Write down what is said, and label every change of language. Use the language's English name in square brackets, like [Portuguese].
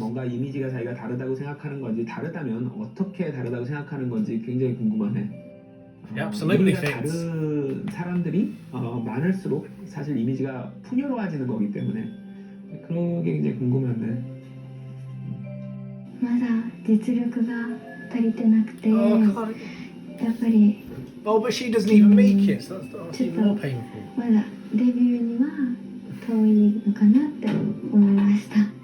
[Korean] 뭔가 이미지가 자기가 다르다고 생각하는 건지 다르다면 어떻게 다르다고 생각하는 건지 굉장히 궁금하네. [English] Yeah, absolutely [Korean] 이미지가 [English] fits. [Korean] 다른 사람들이 많을수록 사실 이미지가 풍요로워지는 거기 때문에 그런 게 굉장히 궁금한데. [Japanese] まだ実力が足りてなくて、 [English] Oh, God. [Japanese] やっぱり [English] Oh, but she doesn't even make it, so that's even more painful. [Japanese] まだデビューには遠いのかなって思いました。